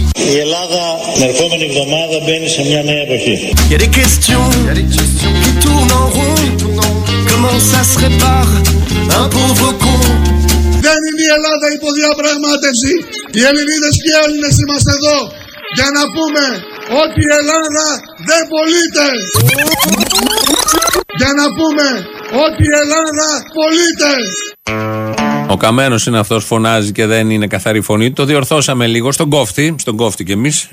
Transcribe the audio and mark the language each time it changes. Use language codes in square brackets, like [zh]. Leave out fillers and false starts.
[el] Η Ελλάδα την ερχόμενη εβδομάδα μπαίνει σε μια νέα εποχή. [fr] Y'a des questions qui tournent en rond. Comment ça se répare un pauvre con. [el] Δεν είναι η Ελλάδα υποδιαπραγμάτευση. Οι Ελληνίδες και οι Έλληνες είμαστε εδώ για να πούμε ότι η Ελλάδα δεν πωλείται. Για να πούμε ότι η Ελλάδα πωλείται. Ο Καμένος είναι αυτός, φωνάζει και δεν είναι καθαρή φωνή. Το διορθώσαμε λίγο στον Κόφτη. Στον Κόφτη και εμείς.